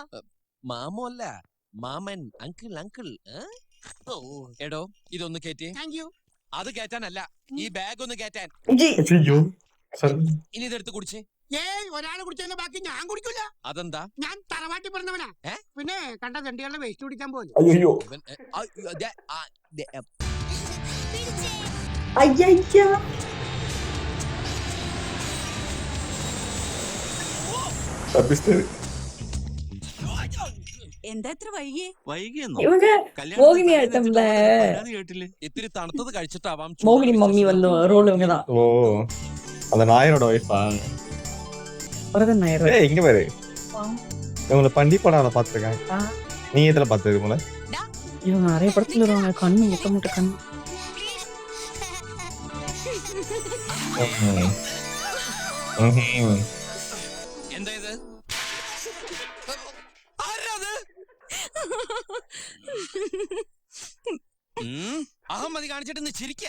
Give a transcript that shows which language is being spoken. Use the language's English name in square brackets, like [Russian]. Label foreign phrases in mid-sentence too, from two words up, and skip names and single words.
[Malayalam] മാമോ അല്ല, മാമൻ. അങ്കിൾ. എടോ ഇതൊന്ന് കേറ്റേ. [English] Thank you. [Malayalam] അത് കേറ്റാനല്ല, ഈ ബാഗ് ഒന്ന് കേറ്റാൻ. [Tamil] ஐயோ [Malayalam] ഇനി ഇതെടുത്ത് കുടിച്ചേ. ഏയ്, ഒരാള് കുടിച്ചതിന്റെ ബാക്കി ഞാൻ കുടിക്കൂല. അതെന്താ? ഞാൻ തറവാട്ടി പറഞ്ഞവനാ. പിന്നെ കണ്ട തെണ്ടികളുടെ വേസ്റ്റ് കുടിക്കാൻ പോലും. [Tamil] ஐயோ [Malayalam] പിടിച്ചേ. [Tamil] ஐயா, தப்பிச்சிட்டாரு. [Malayalam] എന്താ ഇത്ര വൈകിയേ? വൈകിയെന്നോ? [Tamil] இவங்க மோகினி ஆட்டம்ல [Malayalam] കേട്ടില്ലേ? ഇത്തിരി തണുത്തത് കഴിച്ചിട്ടാവാം. [Tamil] மோகினி மம்மி வந்து ரோல் இவங்க தான். ஓ, அந்த நாயரோட ஒய்ஃபா? வரதன் நாயர். ஏய் இங்க பாரு, இவங்கள பண்டி படம் பாத்துருக்கேன். நீ எதுல பாத்துருக்க போல? இவங்க நிறைய படத்துல வருவாங்க. கண்ணு முட்டை கண்ணு. [Malayalam] എന്താ ഇത്? അഹമ്മതി കാണിച്ചിട്ട് നീ ചിരിക്ക.